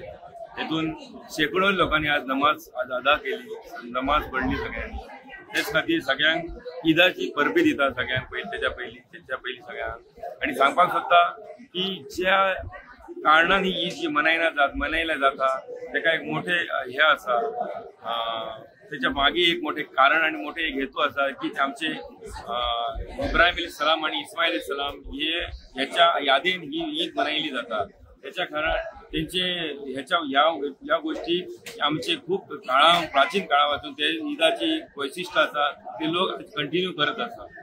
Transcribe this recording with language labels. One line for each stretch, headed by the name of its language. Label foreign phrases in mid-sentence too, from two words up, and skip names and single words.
Marathi: हेतून शेकडो लोकांनी आज नमाज अदा केली, नमाज पडली सगळ्यांनी.
Konkani: तेच खातीर सगळ्यांक ईदाची परबी दिता सगळ्यांक तेच्या पयली सगळ्यांक. आणि सांगपाक सोदता की ज्या कारणान ही ईद जी मनयल्या जाता तेका एक मोठे हे आसा, त्याच्या मागे एक मोठे कारण आणि मोठे एक हेतू असा की आमचे इब्राहिम अलैहिस्सलाम आणि इस्माईल अलैहिस्सलाम हे ह्याच्या यादीन ही ईद मनयली जाता.
Marathi: त्याच्या कारण त्यांचे ह्या गोष्टी आमचे खूप प्राचीन काळापासून ते ईदाची वैशिष्ट्य असा ते लोक कंटिन्यू करत असतात.